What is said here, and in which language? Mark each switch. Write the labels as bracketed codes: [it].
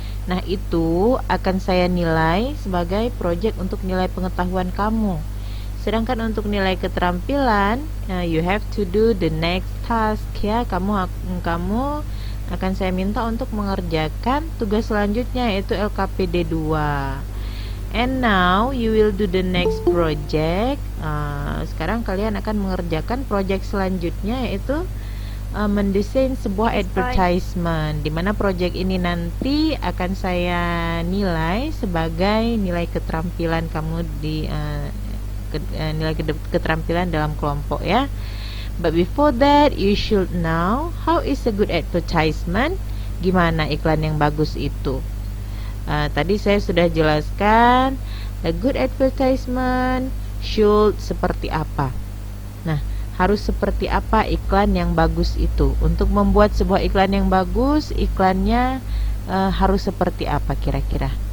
[id] Nah, itu akan saya nilai sebagai project untuk nilai pengetahuan kamu. Sedangkan untuk nilai keterampilan, [en] you have to do the next task ya. [id] Kamu akan saya minta untuk mengerjakan tugas selanjutnya, yaitu LKPD 2. [en] And now you will do the next project. [id] Sekarang kalian akan mengerjakan project selanjutnya, yaitu mendesain sebuah advertisement, di mana project ini nanti akan saya nilai sebagai nilai keterampilan kamu di nilai keterampilan dalam kelompok ya. [en] But before that, you should know how is a good advertisement. [id] Gimana iklan yang bagus itu? Tadi saya sudah jelaskan, [en] a good advertisement should [id] seperti apa. Nah, harus seperti apa iklan yang bagus itu? Untuk membuat sebuah iklan yang bagus, iklannya harus seperti apa kira-kira?